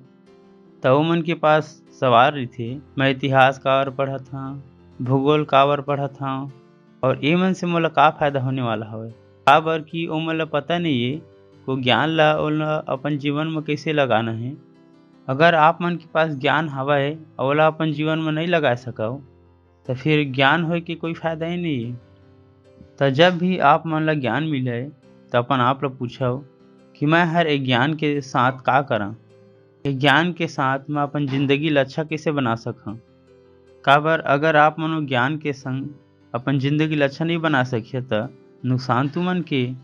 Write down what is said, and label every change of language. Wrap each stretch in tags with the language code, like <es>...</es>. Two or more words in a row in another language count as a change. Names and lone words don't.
<hne>तो ओमन के पास सवाल रही, मैं इतिहास काबर पढ़त हूँ, भूगोल काबर पढ़त हूँ, और ए मन से मोला का फायदा होने वाला हवय। काबर कि ओमन ला पता नहीं है वो ज्ञान ला ओला अपन जीवन में कैसे लगाना है। अगर आप मन के पास ज्ञान हवय और ओला अपन जीवन में नहीं लगा सकव तो फिर ज्ञान होए के कोई फायदा ही नहीं है। तो जब भी आप मन ला ज्ञान मिले तो अपन आप ला पूछो कि मैं हर एक ज्ञान के साथ का करा, एक ज्ञान के साथ मैं अपन जिंदगी ला अच्छा कैसे बना सकूं। काबर अगर आप मनो ज्ञान के संग अपन जिंदगी ला अच्छा नहीं बना सकिए तो नुकसान तुमन के।</hne>